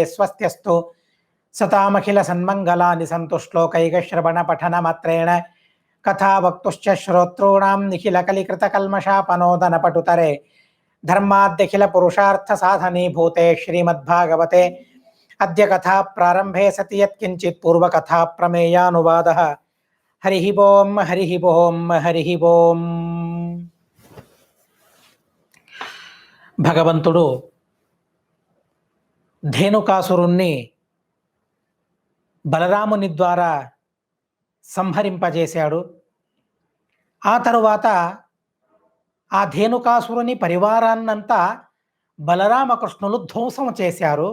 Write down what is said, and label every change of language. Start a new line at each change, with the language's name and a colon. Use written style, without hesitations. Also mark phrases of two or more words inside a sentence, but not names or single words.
Sanskrit: स्वस्त्यस्तु सतामखिलसन्मङ्गलानि सन्तु श्लोकैकश्रवणपठनमात्रेण कथा वक्तुश्च श्रोतॄणां निखिलकलिकृतकल्मषापनोदनपटुतरे धर्माद्यखिलपुरुषार्थसाधनीभूते श्रीमद्भागवते अद्य कथा प्रारंभे सति यत्किंचित् पूर्वकथा प्रमेयानुवादः। हरिः ओं हरिः ओं हरिः ओं।
Telugu: భగవంతుడు ధేనుకాసురుణ్ణి బలరాముని ద్వారా సంహరింపజేశాడు. ఆ తరువాత ఆ ధేనుకాసురుని పరివారాన్నంతా బలరామకృష్ణులు ధ్వంసం చేశారు.